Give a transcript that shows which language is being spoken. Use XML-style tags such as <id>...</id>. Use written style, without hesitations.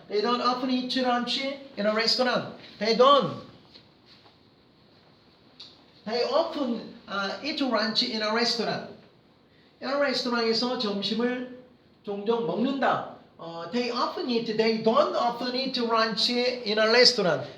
<en>They don't often eat lunch in a restaurant. They often eat lunch in a restaurant.</en> <ko>레스토랑에서 점심을 종종 먹는다.</ko> <en>They don't often eat lunch in a restaurant.</en>